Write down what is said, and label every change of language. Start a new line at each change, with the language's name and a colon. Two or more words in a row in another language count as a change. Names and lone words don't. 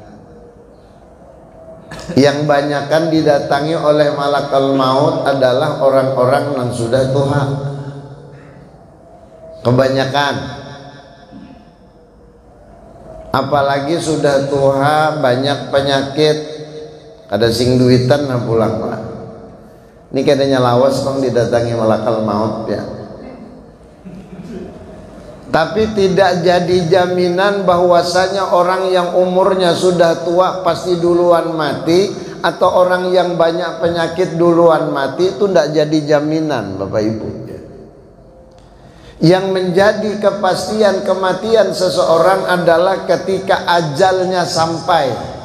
Indonesian: Yang banyakan didatangi oleh malakal maut adalah orang-orang yang sudah tua. Kebanyakan. Apalagi sudah tua, banyak penyakit,
Banjar: ada sing duitan nah pulang lah. Ini kadanya lawas bang didatangi malakal maut ya.
Indonesian: Tapi tidak jadi jaminan bahwasanya orang yang umurnya sudah tua pasti duluan mati, atau orang yang banyak penyakit duluan mati. Itu tidak jadi jaminan Bapak Ibu. Yang menjadi kepastian kematian seseorang adalah ketika ajalnya sampai.